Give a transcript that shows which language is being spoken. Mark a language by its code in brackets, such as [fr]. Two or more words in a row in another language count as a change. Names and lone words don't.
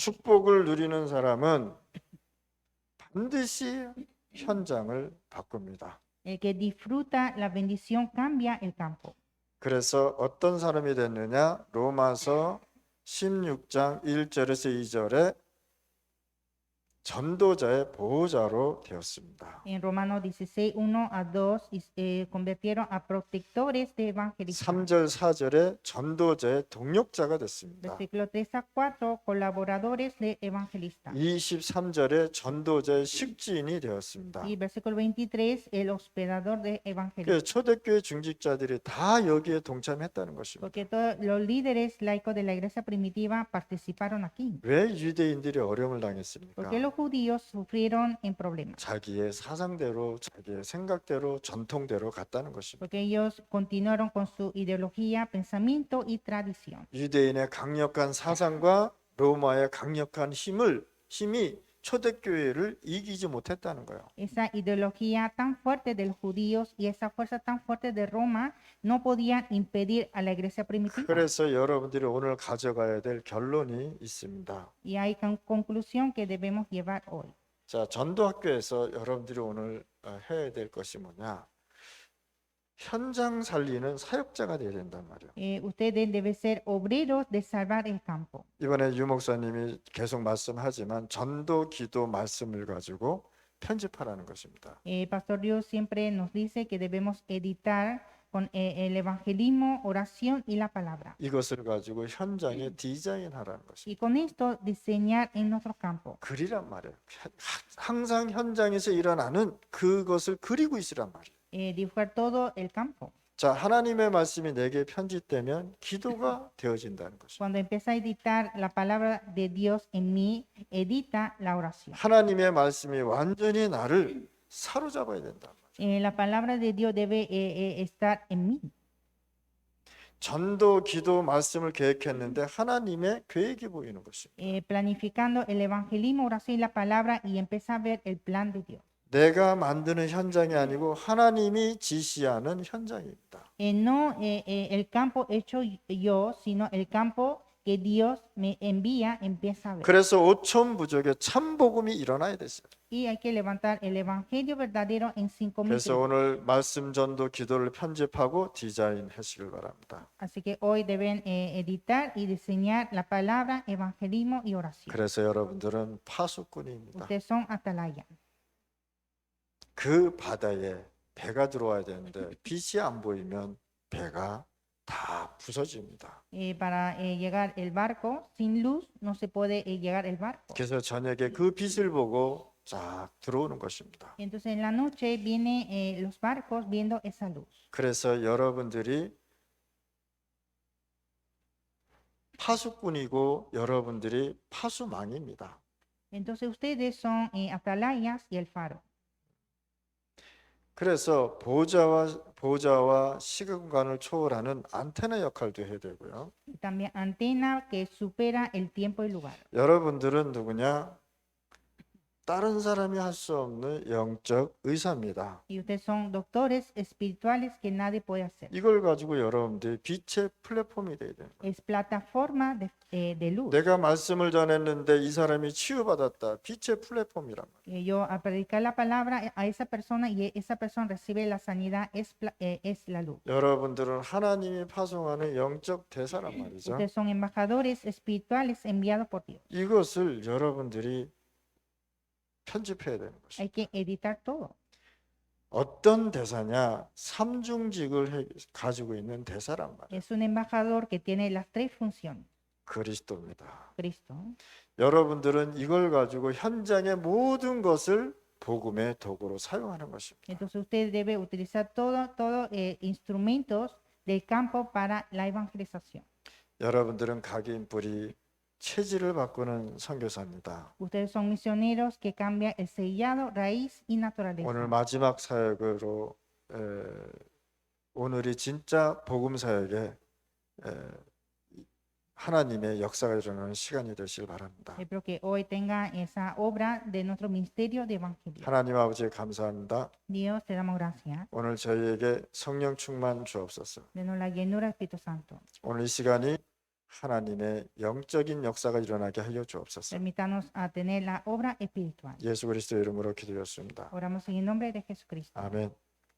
[ko] 축복을 누리는 사람은 반드시 현장을 바꿉니다. [es] El que disfruta la bendición cambia el campo. [ko] 그래서 어떤 사람이 됐느냐? 로마서 16장 1절에서 2절에 전도자의 보호자로 되었습니다. [es] En Romanos 16, 1 a 2, convirtieron a protectores de evangelización. [ko] 3절 4절에 전도자의 동력자가 됐습니다. [es] Versículo 3 a 4, colaboradores de evangelistas. [ko] 23절에 전도자의 식지인이 되었습니다. [es] Y versículo 23, el hospedador de evangelistas. [ko] 그래서 초대교회 중직자들이 다 여기에 동참했다는 것입니다. [es] Porque todos los líderes laicos de la iglesia primitiva participaron aquí. [ko] 왜 유대인들이 어려움을 당했습니까? [es] Porque los judíos sufrieron en problemas. [ko] 자기의 사상대로, 자기의 생각대로, 전통대로 갔다는 것입니다. [es] Porque ellos continuaron con su ideología, pensamiento y tradición. [ko] 유대인의 강력한 사상과 로마의 강력한 힘이 초대교회를 이기지 못했다는 거예요. [es] Esa ideología tan fuerte de los judíos y esa fuerza tan fuerte de Roma no podían impedir a la iglesia primitiva. [ko] 그래서 여러분들이 오늘 가져가야 될 결론이 있습니다. [es] Y hay conclusión que debemos llevar hoy. [ko] 자, 전도학교에서 여러분들이 오늘 해야 될 것이 뭐냐? 현장 살리는 사역자가 되어야 된단 말이에요. [es] Ustedes deben ser obreros de salvar el campo. [ko] 이번에 유 목사님이 계속 말씀하지만 전도 기도 말씀을 가지고 편집하라는 것입니다. [es] Pastor Dios siempre nos dice que debemos editar con el evangelismo, oración y la palabra. [ko] 이것을 가지고 현장에 디자인하라는 것입니다. [es] Y con esto diseñar en nuestro campo. [ko] 글이란 말이에요. 항상 현장에서 일어나는 그것을 그리고 있으란 말이에요. [es] Dibujar todo el campo. [ko] 자, 하나님의 말씀이 내게 편집되면 기도가 되어진다는 것입니다. [es] Cuando empieza a editar la palabra de Dios en mí, edita la oración. [ko] 하나님의 말씀이 완전히 나를 사로잡아야 된단 말이에요. [es] La palabra de Dios debe estar en mí. [ko] 전도, 기도, 말씀을 계획했는데 하나님의 계획이 보이는 것입니다. [es] Planificando el evangelismo, oración y la palabra y empieza a ver el plan de Dios. [ko] 내가 만드는 현장이 아니고 하나님이 지시하는 현장입니다. [es] No el campo hecho yo, sino el campo que Dios me envía, empieza a ver. [ko] 그래서 5천 부족의 참 복음이 일어나야 됐어요. [es] Y hay que levantar el evangelio verdadero en 5,000 [ko] 그래서 [es] tribus. [ko] 오늘 말씀 전도 기도를 편집하고 디자인하시길 바랍니다. [es] Así que hoy deben editar y diseñar la palabra, evangelismo y oración. [ko] 그래서 여러분들은 파수꾼입니다. [es] Ustedes son atalaya. [ko] 그 바다에 배가 들어와야 되는데 빛이 안 보이면 배가 다 부서집니다. [es] Para llegar el barco, sin luz no se puede llegar el barco. [ko] 그래서 저녁에 그 빛을 보고 쫙 들어오는 것입니다. [es] Entonces en la noche vienen los barcos viendo esa luz. [ko] 그래서 여러분들이 파수꾼이고 여러분들이 파수망입니다. [es] Entonces ustedes son atalayas y el faro. [ko] 그래서 보좌와 시공간을 초월하는 안테나 역할도 해야 되고요. [es] Y también antena que supera el tiempo y lugar. [ko] 여러분들은 누구냐? 다른 사람이 할 수 없는 영적 의사입니다. [es] Y ustedes son doctores espirituales que nadie puede hacer. [ko] 이걸 가지고 여러분들이 빛의 플랫폼이 돼야 되는 거예요. [es] Es plataforma de luz. [ko] 내가 말씀을 전했는데 이 사람이 치유받았다. 빛의 플랫폼이란 말이에요. [es] Yo a predicar la palabra a esa persona y esa persona recibe la sanidad es la luz. [ko] 여러분들은 하나님이 파송하는 영적 대사란 말이죠. [es] Ustedes son embajadores espirituales enviados por Dios. [ko] 이것을 여러분들이 편집해야 되는 것입니다. [es] Hay que editar todo. [ko] 어떤 대사냐? 삼중직을 가지고 있는 대사란 말이에요. [es] Es un embajador que tiene las tres funciones. [ko] 그리스도입니다. [es] Cristo. [ko] 여러분들은 이걸 가지고 현장의 모든 것을 복음의 도구로 사용하는 것입니다. [es] Entonces usted debe utilizar todo instrumentos del campo para la evangelización. [ko] 여러분들은 각인 뿌리 체질을 바꾸는 선교사입니다. [es] Ustedes son misioneros que cambian el sellado, raíz y naturaleza. [ko] 오늘 마지막 사역으로 오늘이 진짜 복음 사역에 하나님의 역사가 일어나는 시간이 되시길 바랍니다. [es] Espero que hoy tenga esa obra de nuestro ministerio de evangelio. [ko] 하나님 아버지 감사합니다. [es] Dios, te damos gracias. [ko] 오늘 저희에게 성령 충만 주옵소서. [es] Denos la llenura del Espíritu Santo. [ko] 오늘 이 시간이 하나님의 영적인 역사가 일어나게 하여 주옵소서. [es] Permítanos a tener la obra espiritual. [ko] 예수 그리스도 이름으로 기도했습니다. [es] Oramos en el nombre de Jesucristo. [ko] 아멘.